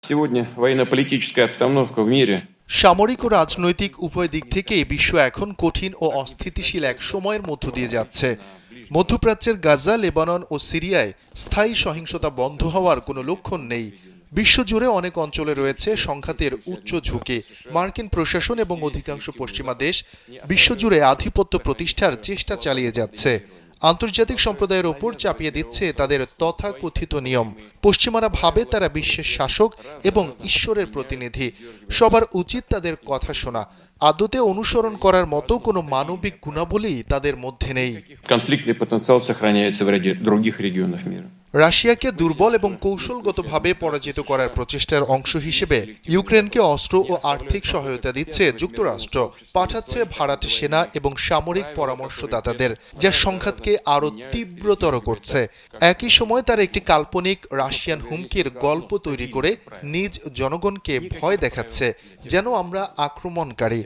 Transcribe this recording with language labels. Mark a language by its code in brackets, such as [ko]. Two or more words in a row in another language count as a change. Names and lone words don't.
[ru] Сегодня военно-политическая обстановка в мире [bn] সামরিক ও রাজনৈতিক উভয় দিক থেকে বিশ্ব এখন কঠিন ও অস্থিতিশীল এক সময়ের মধ্য দিয়ে যাচ্ছে। মধ্যপ্রাচ্যের গাজা, লেবানন ও সিরিয়ায় স্থায়ী সহিংসতা বন্ধ হওয়ার কোনো লক্ষণ নেই। বিশ্বজুড়ে অনেক অঞ্চলে রয়েছে সংঘাতের উচ্চ ঝুঁকি। মার্কিন প্রশাসন এবং অধিকাংশ পশ্চিমা দেশ বিশ্বজুড়ে আধিপত্য প্রতিষ্ঠার চেষ্টা চালিয়ে যাচ্ছে। আন্তর্জাতিক সম্প্রদায়ের ওপর চাপিয়ে দিচ্ছে তাদের তথাকথিত নিয়ম। পশ্চিমারা ভাবে তারা বিশ্বের শাসক এবং ঈশ্বরের প্রতিনিধি। সবার উচিত তাদের কথা শোনা। আদতে অনুসরণ করার মতো কোনো মানবিক গুণাবলী তাদের মধ্যে নেই। [ru] конфликтный потенциал сохраняется в ряде других регионов мира. [bn] রাশিয়াকে দুর্বল এবং কৌশলগতভাবে পরাজিত করার প্রচেষ্টার অংশ হিসেবে ইউক্রেনকে অস্ত্র ও আর্থিক সহায়তা দিচ্ছে যুক্তরাষ্ট্র। পাঠাচ্ছে ভাড়াটে সেনা এবং সামরিক পরামর্শদাতাদের, যা সংঘাতকে আরও তীব্রতর করছে। একই সময় তারা একটি কাল্পনিক রাশিয়ান হুমকির গল্প তৈরি করে নিজ জনগণকে ভয় দেখাচ্ছে, যেন আমরা আক্রমণকারী।